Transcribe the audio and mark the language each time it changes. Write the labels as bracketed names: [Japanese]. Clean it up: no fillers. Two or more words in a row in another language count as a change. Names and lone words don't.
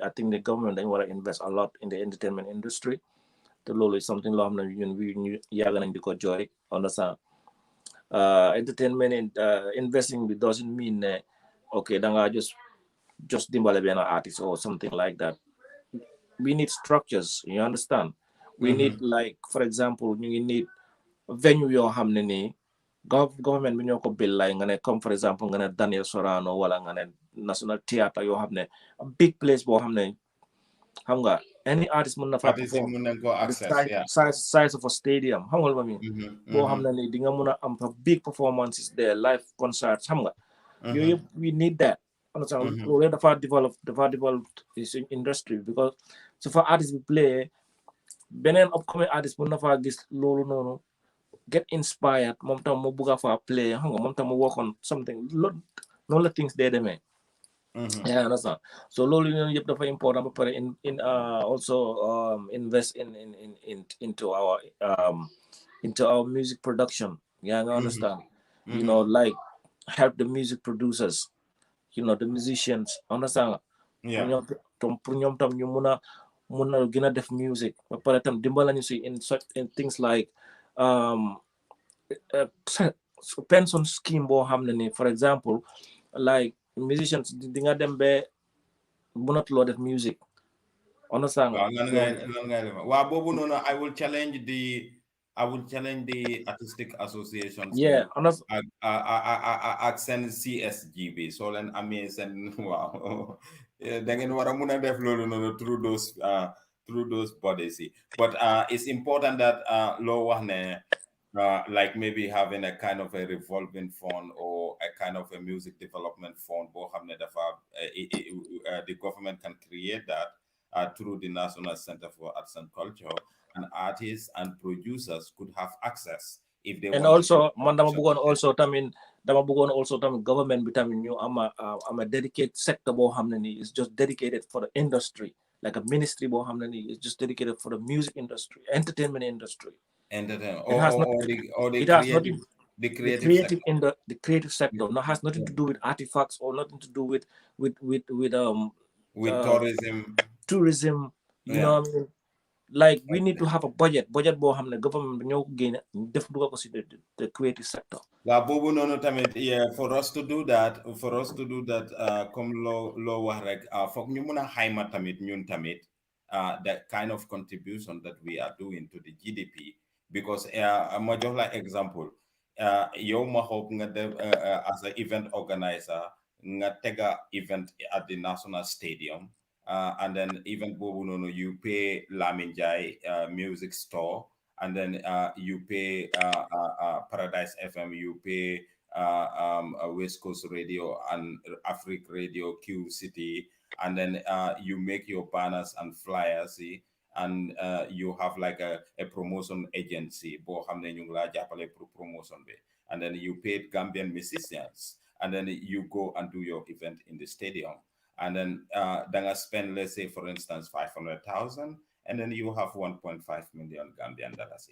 [English] I think the government they want to invest a lot in the entertainment industry. The law is something long we [Wolof] yaga nañ diko [English] joy, understand. entertainment investing doesn't mean okay danga just dimbale an artist or something like that. We need structures, you understand. We need, like, for example, you need venue [Wolof] yoo xam ne nii [English] government [Wolof] bi ñoo ko [English] bill like [Wolof] nga ne [English] comme for example [Wolof] nga ne [English] Daniel Sorano wala nga ne National Theatre [Wolof] yoo xam ne [English] a big place [Wolof] boo xam ne xam nga [English] any artist [Wolof] mën na fa [English] perform the size of a stadium [Wolof] xam nga lu ma [English] mean [Wolof] boo xam ne nii di nga mën a am fa [English] big performances there, live concerts [Wolof] xam nga yooyu yëpp [English] we need that. Understand? [Wolof] Loolu dafa [English] develop this industry because so for artist [Wolof] bi play beneen [English] upcoming artist [Wolof] mën na faa gis loolu noonu [English] get inspired [Wolof] moom tam mu bugg a fa play xam nga moom tam mu [English] work on something [Wolof] noonu la things day demee. [English] Yeah, understand. So [Wolof] loolu noonu yëpp dafa [English] important [Wolof] ba pare [English] in also invest into our music production. Yeah, I understand. You know, like help the music producers, you know, the musicians, understand. Yeah. [Wolof] Pour ñoom tam ñu mun a gën a def music ba pare tam dimbala ñu si [English] in things like pension scheme [Wolof] boo xam ne ni, [English] for example, like musicians [Wolof] di nga dem ba mënatuloo def [English] music, understand. [Wolof] Waaw boobu noonu [English] I will challenge the artistic associations. Yeah, [Wolof] ak seen CSG bi soo leen amee seen waaw da ngeen war a mun a def loolu noonu [English] through those bodies. But it's important that [Wolof] loo wax ne [English] like maybe having a kind of a revolving fund or a kind of a music development fund, the government can create that through the National Center for Arts and Culture, and artists and producers could have access if they and want also [Wolof] man dama bëggoon [English] also [Wolof] tamit government bi tamit ñu am [English] a dedicated sector [Wolof] boo xam ne ni [English] is just dedicated for the industry, like a ministry [Wolof] boo xam ne ni [English] is just dedicated for the music industry, entertainment industry. The creative sector. No, has nothing to do with artifacts or nothing to do with tourism. You know what I mean? Like we need to have a budget [Wolof] boo xam ne government ñoo ko génne def dugal ko si [English] the creative sector. Yeah, for us to do that, comme [Wolof] loo wax rek foog ñu mun a xayma tamit ñun tamit [English] that kind of contribution that we are doing to the GDP. Because [Wolof] ma jox la [English] example yow Mohawk [Wolof] nga def [English] as an event organizer [Wolof] nga tega [English] event at the National Stadium, and then event boobu noonu you pay Lamin Jai music store, and then you pay Paradise FM, you pay West Coast Radio and Africa Radio, Q City, and then you make your banners and flyers, and you have like a promotion agency, promotion, and then you paid Gambian musicians, and then you go and do your event in the stadium, and then I spend, let's say for instance 500,000, and then you have 1.5 million Gambian dollars.